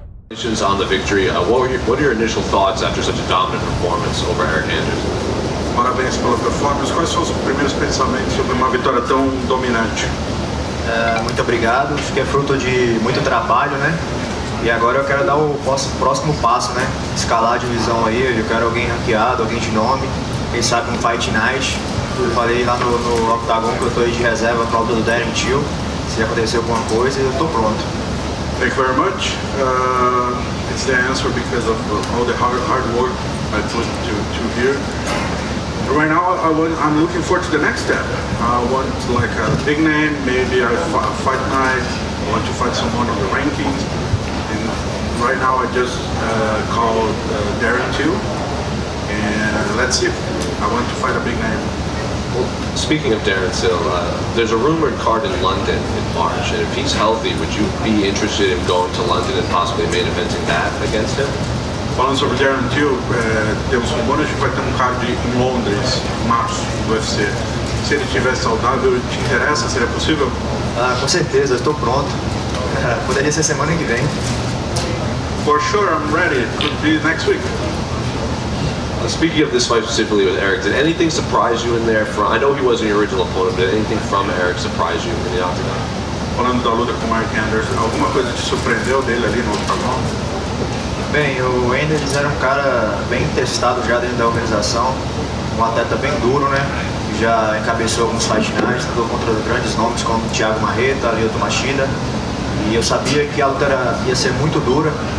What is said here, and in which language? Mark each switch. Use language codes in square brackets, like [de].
[en] Congratulations on the victory. What are your initial thoughts after such a dominant performance over Eryk Anders? [pt] Parabéns pela performance. Quais são os primeiros pensamentos sobre uma vitória tão dominante? Muito obrigado. Acho que é fruto de muito trabalho, né? E agora eu quero dar o próximo passo, né? Escalar a divisão aí. Eu quero alguém ranqueado, alguém de nome. Quem sabe um Fight Night. Eu falei lá no octagon que eu tô aí de reserva para o do Darren Till. Se acontecer alguma coisa, eu tô pronto. [en] Thank you very much. It's the answer because of all the hard work I put to here. Right now, I'm looking forward to the next step. I want like a big name, maybe a fight night. I want to fight someone on the rankings. And right now, I just called Darren Till, and let's see. I want to fight a big name. Well, speaking of Darren Till, there's a rumored card in London in March, and if he's healthy, would you be interested in going to London and possibly main eventing that against him? [pt] Falando sobre Darren Till, temos um bônus de vai ter um card em Londres, em março, do UFC. Se ele estiver saudável, te interessa? Seria possível? Com certeza, eu estou pronto. Poderia ser semana que vem. [en] For sure, I'm ready. It could be next week. Speaking of this fight specifically with Eryk, did anything surprise you in there? I know he wasn't your original opponent, but did anything from Eryk surprise you in the octagon? [pt] Falando da luta com o Eryk Anders, alguma coisa te surpreendeu dele ali no octagon? Bem, o Anders era um cara bem testado já dentro da organização, um atleta bem duro, né? Já encabeçou alguns fight nights, lutou contra grandes nomes como Thiago Marreta, Lyoto Machida, e eu sabia que a luta ia ser muito dura.